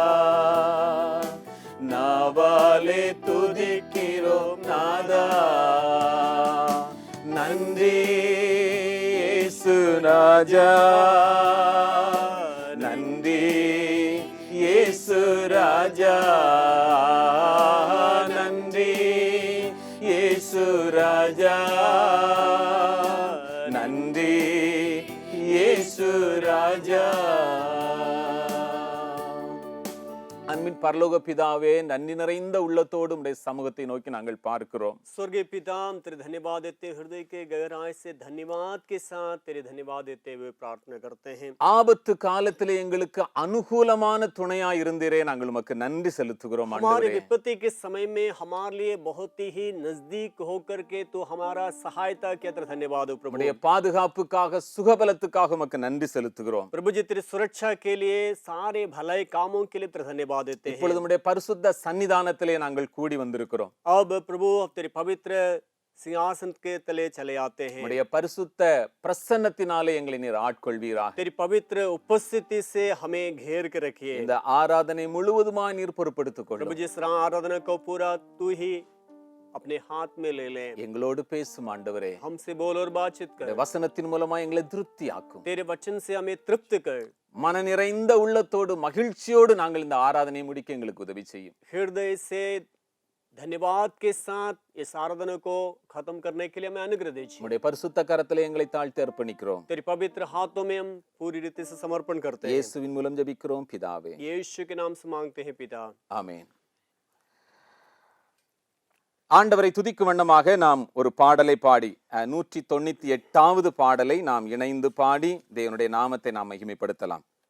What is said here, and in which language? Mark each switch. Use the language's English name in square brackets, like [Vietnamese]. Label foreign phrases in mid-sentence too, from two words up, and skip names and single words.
[Tamil] நாவாலே துதிக்கிறோம் நாதா, நன்றி இயேசு ராஜா, நன்றி இயேசு ராஜா, நன்றி இயேசு ராஜா, நன்றி இயேசு ராஜா. அன்பின் பரலோக பிதாவே, நன்றி நிறைந்த உள்ளத்தோடு உம்முடைய சமூகத்தை நோக்கி நாங்கள் பார்க்கிறோம். [Hindi] स्वर्गीय पिता, हम तेरे धन्यवाद देते हृदय के गहराई से धन्यवाद के साथ तेरे धन्यवाद देते हुए प्रार्थना करते हैं। [Tamil] ஆபத்து காலத்திலே எங்களுக்கு அனுகூலமான துணையாய் இருந்தீரே, நாங்கள் உமக்கு நன்றி செலுத்துகிறோம் [Hindi] हमारे [Tamil] ஆண்டவரே. [Hindi] विपत्ति के समय में हमारे लिए बहुत ही नजदीक होकर के तो हमारा सहायता किया, तेरा धन्यवाद हो प्रभु। [Tamil] உம்முடைய பாதுகாப்புக்காக சுகபலத்துக்காக உமக்கு நன்றி செலுத்துகிறோம். [Hindi] प्रभु जी, तेरी सुरक्षा के लिए, सारे भलाई कामों के लिए तेरा धन्यवाद देते हैं। [Tamil] இப்பொழுது உம்முடைய பரிசுத்த சன்னிதானத்திலே நாங்கள் கூடி வந்திருக்கிறோம். [Hindi] अब प्रभु तेरे पवित्र सिंहासन के तले चले आते हैं। [Tamil] உம்முடைய பரிசுத்த பிரசன்னத்தினாலே எங்களை நீர் ஆட்கொள்வீராக. [Hindi] तेरी पवित्र उपस्थिति से हमें घेर के रखिए। [Tamil] இந்த ஆராதனை முழுவதுமாய் நீர் பொறுப்படுத்திக் [Hindi] प्रभु [Tamil] கொள்ளும். [Hindi] जिस आराधना को पूरा तू ही अपने हाथ में ले ले। [Tamil] எங்களோடு பேசும் ஆண்டவரே. [Hindi] हमसे बोल और बातचीत [Tamil] இந்த [Hindi] कर। [Tamil] வசனத்தின் மூலமா எங்களை திருப்தியாக்கும். [Hindi] तेरे वचन से हमें तृप्त कर। [Tamil] மன நிறைந்த உள்ளத்தோடு மகிழ்ச்சியோடு நாங்கள் இந்த ஆராதனையை முடிக்க எங்களுக்கு உதவி செய்யும். [Hindi] हृदय से धन्यवाद के साथ इस आराधना को खत्म करने के लिए हमें अनुग्रह दीजिए। [Tamil] உம்முடைய பரிசுத்த கரத்திலே எங்களை தாழ்த்தி அர்ப்பணிக்கிறோம். [Hindi] तेरी पवित्र हाथों में हम पूरी रीति से समर्पण करते हैं। [Tamil] இயேசுவின் மூலம் ஜெபிக்கிறோம் பிதாவே. [Hindi] यीशु के नाम से मांगते हैं पिता। [Tamil] ஆமென். ஆண்டவரை துதிக்கும் வண்ணமாக நாம் ஒரு பாடலை பாடி 198வது பாடலை நாம் இணைந்து பாடி தேவனுடைய நாமத்தை நாம் மகிமைப்படுத்தலாம்.